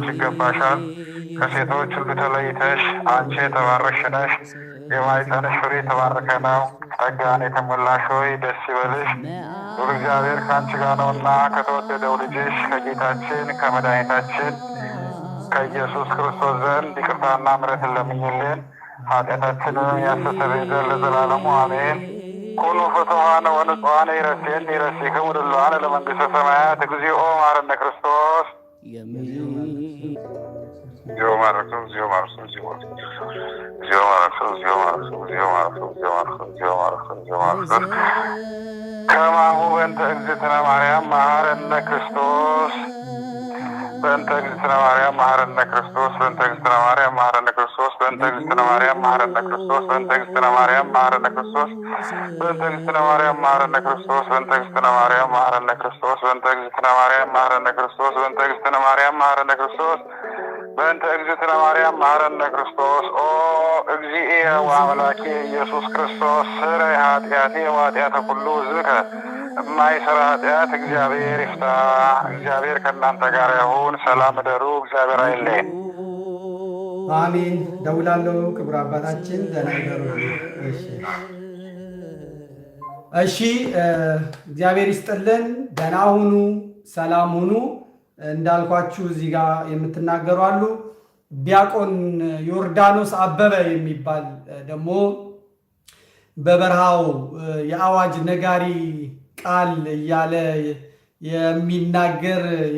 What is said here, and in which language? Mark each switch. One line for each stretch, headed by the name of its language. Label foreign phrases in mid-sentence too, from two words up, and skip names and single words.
Amharic: ይገባሻል። ከሴቶች ሁሉ ተለይተሽ አንቺ የተባረክሽ ነሽ፣ የማኅፀንሽ ፍሬ የተባረከ ነው። ጸጋን የተሞላሽ ሆይ ደስ ይበልሽ፣ ዱር እግዚአብሔር ከአንቺ ጋር ነውና ከተወደደው ልጅሽ ከጌታችን ከመድኃኒታችን ከኢየሱስ ክርስቶስ ዘንድ ይቅርታና ምሕረትን ለምኝልን ኃጢአታችንን ያስተሰርይ ዘንድ ለዘላለሙ አሜን።
Geez: ኩኑ ፍቱሐነ ወንጹሐነ ይረሴክሙ ድሉዋነ ለመንግሥተ ሰማያት እግዚኦ መሐረነ ክርስቶስ እግዚኦ መሐረነ ክርስቶስ እግዚኦ መሐረነ ክርስቶስ እግዚኦ መሐረነ ክርስቶስ እግዚኦ መሐረነ ክርስቶስ እግዚኦ መሐረነ ክርስቶስ እግዚኦ መሐረነ ክርስቶስ እግዚኦ መሐረነ ክርስቶስ እግዚኦ መሐረነ ክርስቶስ ከማሁ በእንተ እግዝእትነ ማርያም መሐረነ ክርስቶስ በእንተ እግዝእትነ ማርያም መሐረነ ክርስቶስ በእንተ እግዝእትነ ማርያም መሐረነ ክርስቶስ በእንተ እግዝእትነ ማርያም መሐረነ ክርስቶስ በእንተ እግዝእትነ ማርያም መሐረነ ክርስቶስ በእንተ እግዝእትነ ማርያም መሐረነ ክርስቶስ በእንተ እግዝእትነ ማርያም መሐረነ ክርስቶስ በእንተ እግዝእትነ ማርያም መሐረነ ክርስቶስ በእንተ እግዝእትነ ማርያም መሐረነ ክርስቶስ በእንተ እግዝእትነ ማርያም መሐረነ ክርስቶስ። ኦ እግዚእየ ወአምላኬ ኢየሱስ ክርስቶስ ስረይ ኃጢአቴ ወኃጢአተ ኩሉ ሕዝብከ
Amharic: የማይሰራ ኃጢአት እግዚአብሔር ይፍታ። እግዚአብሔር ከእናንተ ጋር ይሁን። ሰላም እደሩ። እግዚአብሔር አይለየን። አሜን። ደውላለሁ። ክቡር አባታችን ደህና ይደሩ። እሺ፣ እግዚአብሔር ይስጥልን። ደህና ሁኑ፣ ሰላም ሁኑ። እንዳልኳችሁ እዚህ ጋር የምትናገሩ አሉ። ዲያቆን ዮርዳኖስ አበበ የሚባል ደግሞ በበረሃው የአዋጅ ነጋሪ ቃል እያለ የሚናገር